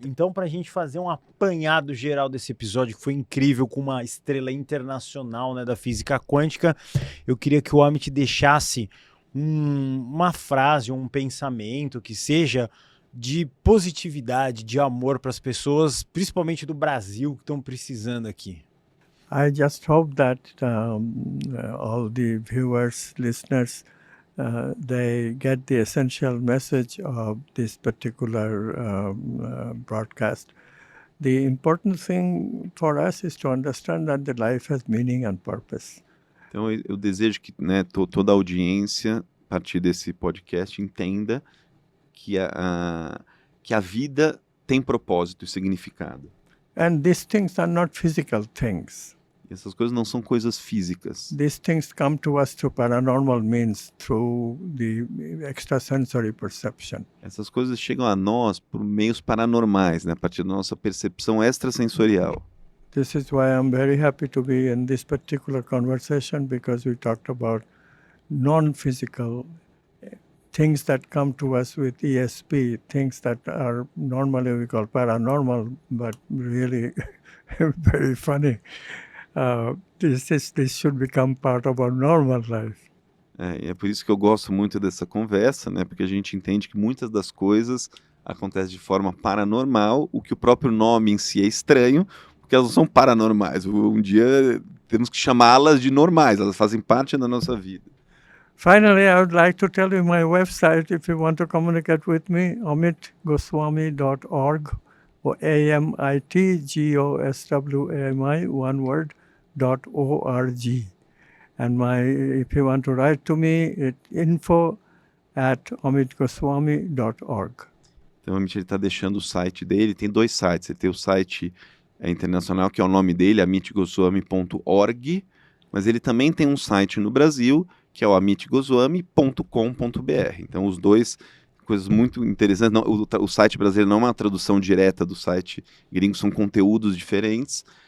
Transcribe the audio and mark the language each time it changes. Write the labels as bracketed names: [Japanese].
[Portuguese] Então, para a gente fazer um apanhado geral desse episódio, que foi incrível, com uma estrela internacional, né, da física quântica, eu queria que o Amit deixasse uma frase, um pensamento que seja de positividade, de amor para as pessoas, principalmente do Brasil, que estão precisando aqui. [English] I just hope that all the viewers, listeners, they get the essential message of this particular broadcast. The important thing for us is to understand that the life has meaning and purpose. [Portuguese] Então eu desejo que, né, toda a audiência, a partir desse podcast, entenda que a vida tem propósito e significado. [English] And these things are not physical things. [Portuguese] Essas coisas não são coisas físicas. [English] These things come to us through paranormal means, through the extrasensory perception. [Portuguese] Essas coisas chegam a nós por meios paranormais, né? A partir da nossa percepção extrasensorial. [English] This is why I'm very happy to be in this particular conversation, because we talked about non-physical things that come to us with ESP, things that are normally we call paranormal, but really very funny. This should become part of our normal life. [Portuguese] E é por isso que eu gosto muito dessa conversa, né? Porque a gente entende que muitas das coisas acontecem de forma paranormal, o que o próprio nome em si é estranho, porque elas não são paranormais. Um dia temos que chamá-las de normais, elas fazem parte da nossa vida. [English] Finally, I would like to tell you my website if you want to communicate with me, amitgoswami.org, or AMITGOSWAMI, one word, .org. And if you want to write to me, it's info@amitgoswami.org. [Portuguese] Então, ele está deixando o site dele, tem 2 sites. Ele tem o site internacional, que é o nome dele, amitgoswami.org, mas ele também tem um site no Brasil, que é o amitgoswami.com.br. Então, os dois, coisas muito interessantes. Não, o site brasileiro não é uma tradução direta do site gringo, são conteúdos diferentes.